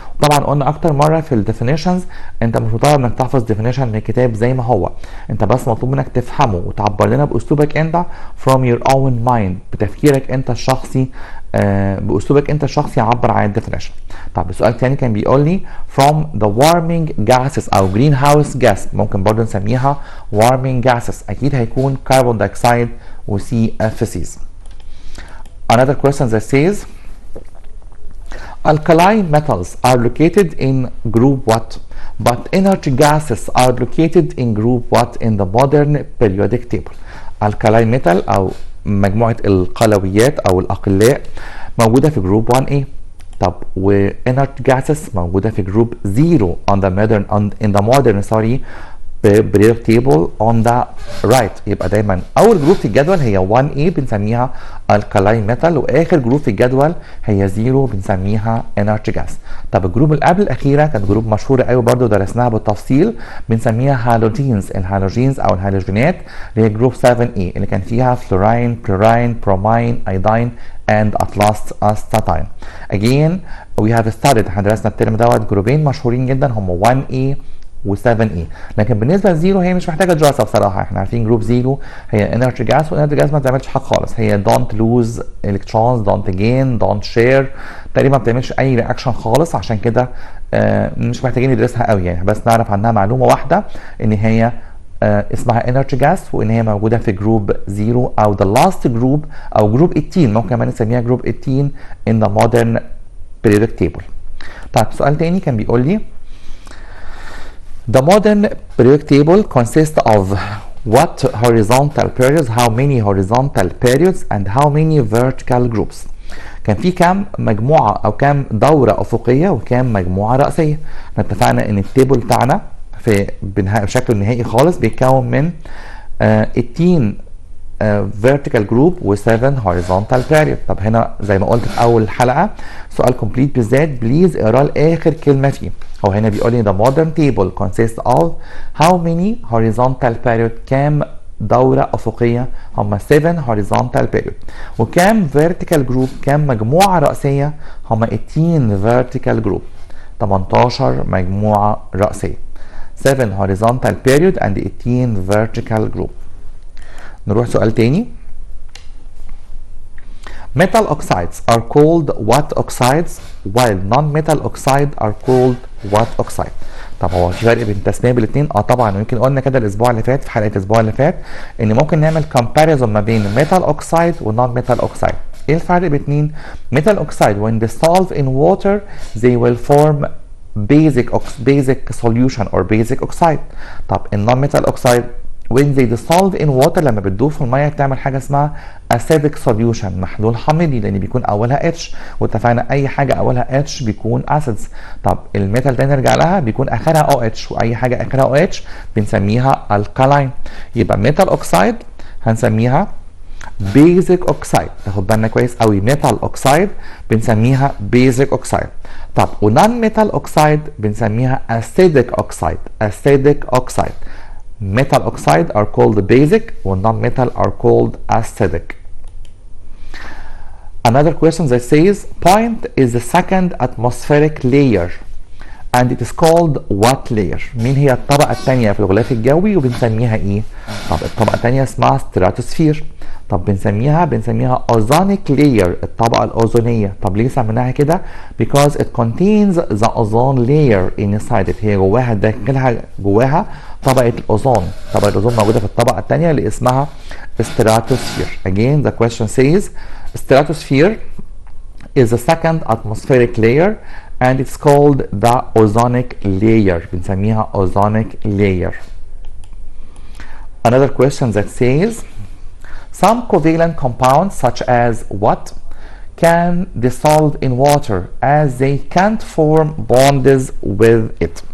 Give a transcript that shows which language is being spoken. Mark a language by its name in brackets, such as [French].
[Arabic] وطبعا قلنا اكتر مره في الديفينيشنز انت مش مطالب انك تحفظ ديفينيشن من الكتاب زي ما هو، انت بس مطلوب منك تفهمه وتعبر لنا باسلوبك انت [English] from your own mind، [Arabic] بتفكيرك انت الشخصي باسلوبك انت الشخصي عبر عن الديفينيشن. طب السؤال الثاني كان بيقول لي [English] from the warming gases [Arabic] او greenhouse gas، ممكن برضه نسميها warming gases، اكيد هيكون carbon dioxide و CFCs. [English] Another question that says alkali metals are located in group what, but inert gases are located in group what in the modern periodic table. [Arabic] alkali metal او مجموعة القلويات او الاقلاء موجودة في جروب 1A. طب و inert gases موجودة في جروب 0 [English] in the modern periodic table on the right. [Arabic] يبقى دايما اول جروب في الجدول هي 1A بنسميها alkali metal، واخر جروب في الجدول هي 0 بنسميها inert gas. طب الجروب اللي قبل الاخيره كانت جروب مشهوره قوي برضو درسناها بالتفصيل، بنسميها هالوجينز. الهالوجينز او الهالوجينات اللي هي جروب 7A اللي كان فيها فلوراين، بيراين، بروماين، ايودين [English] and at last astatine. Again we have studied، [Arabic] احنا درسنا الترم دوت جروبين مشهورين جدا هم 1A و 7A، لكن بالنسبه لزيرو هي مش محتاجه دراسه بصراحه. احنا عارفين جروب زيرو هي انرجي جاس، وانرجي جاس ما بتعملش حاجه خالص، هي [English] don't lose electrons don't gain don't share، [Arabic] تقريبا ما بتعملش اي رياكشن خالص. عشان كده مش محتاجين ندرسها قوي يعني، بس نعرف عنها معلومه واحده ان هي اسمها انرجي جاس، وان هي موجوده في جروب 0 او the last جروب او جروب 18، ممكن كمان نسميها جروب 18 [English] in the modern periodic table. [Arabic] طيب سؤال تاني كان بيقول لي [English] the modern periodic table consists of what horizontal periods, how many horizontal periods and how many vertical groups. [Arabic] كان في كام مجموعة او كام دورة افقية وكام مجموعة رأسية. احنا اتفقنا ان التيبل بتاعنا في بشكل نهائي خالص بيتكون من 18 vertical group و 7 horizontal period. طب هنا زي ما قلت في اول حلقة سؤال كومبليت بالذات، بليز اقرا اخر كلمة فيه. هو هنا بيقول لي [English] the modern table consists of how many horizontal period، [Arabic] كام دورة أفقية، هم [English] 7 horizontal period، وكام vertical group، [Arabic] كام مجموعة رأسية، هم [English] 18 vertical group، 18 [Arabic] مجموعة رأسية، [English] 7 horizontal period and 18 vertical group. [Arabic] نروح سؤال تاني. [English] Metal oxides are called what oxides while non-metal oxides are called what oxide. [Arabic] طب هو في فرق بين التسميه بالاثنين؟ طبعا، ويمكن قلنا كده الاسبوع اللي فات في حلقه الاسبوع اللي فات ان ممكن نعمل comparison ما بين metal oxide و non-metal oxide. ايه الفرق بين [English] metal oxide when dissolved in water they will form basic solution or basic oxide. [Arabic] طب non-metal oxide [English] when they dissolve in water [Arabic] لما بتدوب في الميه بتعمل حاجه اسمها acidic solution، محلول حامضي، لان بيكون اولها H، واتفقنا اي حاجه اولها H بيكون acids. طب الميتال ده نرجع لها بيكون اخرها OH، واي حاجه اخرها OH بنسميها alkaline. يبقى metal oxide هنسميها basic oxide، تاخد بالنا كويس قوي، metal oxide بنسميها basic oxide. طب ونون metal oxide بنسميها acidic oxide. [English] Metal oxide are called basic and non-metal are called acidic. Another question that says point is the second atmospheric layer and it is called what layer. [Arabic] مين هي الطبقة الثانية في الغلاف الجوي وبنسميها ايه؟ طب الطبقة الثانية اسمها stratosphere. طب بنسميها ozonic layer، الطبقة الأوزونية. طب ليه سميناها كده؟ [English] because it contains the ozone layer inside it، [Arabic] هي جواها داخلها جواها طبقة الأوزون. طبقة الأوزون موجودة في الطبقة الثانية اللي اسمها stratosphere. [English] Again the question says stratosphere is the second atmospheric layer and it's called the ozonic layer، بنسميها ozonic layer. Another question that says some covalent compounds such as what can dissolve in water as they can't form bonds with it.